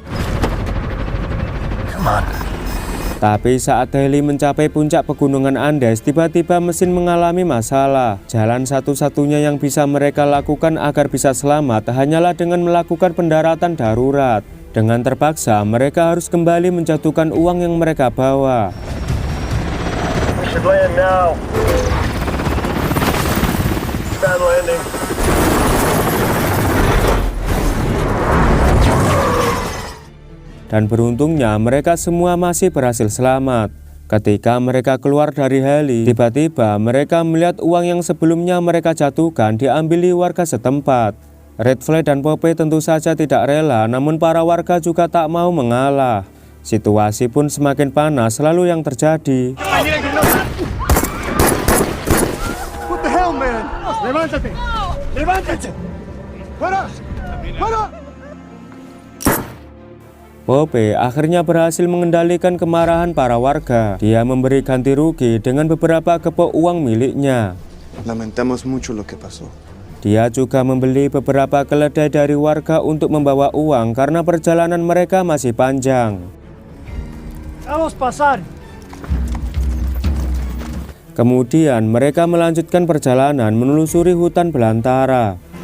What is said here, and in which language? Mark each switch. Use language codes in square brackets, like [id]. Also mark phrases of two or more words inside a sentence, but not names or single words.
[id] Tapi saat heli mencapai puncak pegunungan Andes, tiba-tiba mesin mengalami masalah. Jalan satu-satunya yang bisa mereka lakukan agar bisa selamat hanyalah dengan melakukan pendaratan darurat. Dengan terpaksa, mereka harus kembali menjatuhkan uang yang mereka bawa. [en] We should land now. Bad landing. [id] Dan beruntungnya mereka semua masih berhasil selamat. Ketika mereka keluar dari heli, tiba-tiba mereka melihat uang yang sebelumnya mereka jatuhkan diambili warga setempat. Redfly dan Pope tentu saja tidak rela, namun para warga juga tak mau mengalah. Situasi pun semakin panas, lalu yang terjadi. [en] What the hell, man? [es] Levántate. Levántate. Para. Para. [id] Pope akhirnya berhasil mengendalikan kemarahan para warga. Dia memberi ganti rugi dengan beberapa kepok uang miliknya. [es] Lamentamos mucho lo que pasó. [id] Dia juga membeli beberapa keledai dari warga untuk membawa uang karena perjalanan mereka masih panjang. [es] Vamos pasar. [id] Kemudian mereka melanjutkan perjalanan menelusuri hutan belantara.